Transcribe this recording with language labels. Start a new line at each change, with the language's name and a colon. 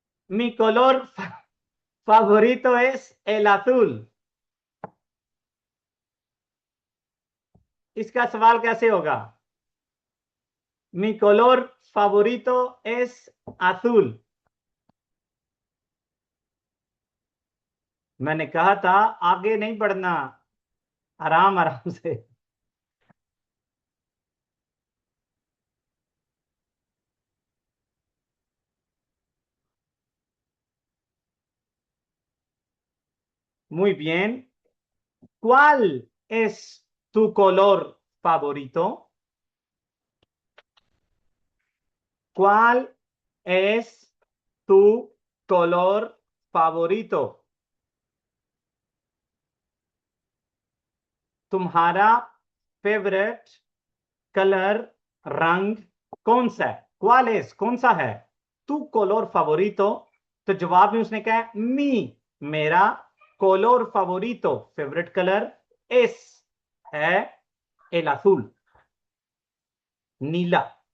Spanish: Mi color favorito es el azul।
Hindi: इसका सवाल कैसे होगा,
Spanish: Mi color favorito es azul।
Hindi: मैंने कहा था आगे नहीं बढ़ना, आराम आराम से।
Spanish: Muy bien, ¿cuál es tu color favorito? ¿Cuál es tu color favorito?
Hindi: तुम्हारा फेवरेट कलर, रंग कौन सा है?
Spanish: ¿Cuál es?
Hindi: कौन सा है?
Spanish: tu color favorito,
Hindi: तो जवाब में उसने कहा मी, मेरा
Spanish: color favorito,
Hindi: favourite colour es है
Spanish: el azul,
Hindi: नीला।